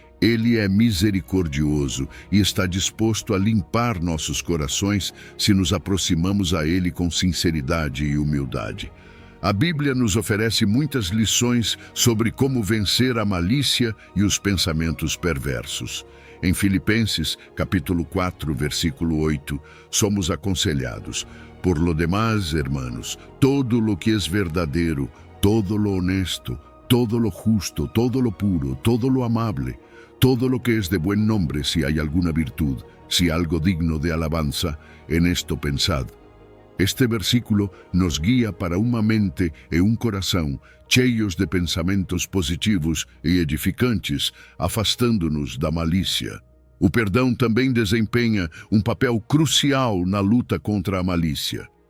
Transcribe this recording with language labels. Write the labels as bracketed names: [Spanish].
[Portuguese] Ele é misericordioso e está disposto a limpar nossos corações se nos aproximamos a Ele com sinceridade e humildade. A Bíblia nos oferece muitas lições sobre como vencer a malícia e os pensamentos perversos. Em Filipenses, capítulo 4, versículo 8, somos aconselhados: [Spanish] Por lo demás, hermanos, todo lo que es verdadero, todo lo honesto, todo lo justo, todo lo puro, todo lo amable, todo lo que es de buen nombre, si hay alguna virtud, si algo digno de alabanza, en esto pensad. [Portuguese] Este versículo nos guia para uma mente e um coração cheios de pensamentos positivos e edificantes, afastando-nos da malícia. O perdão também desempenha um papel crucial na luta contra a malícia.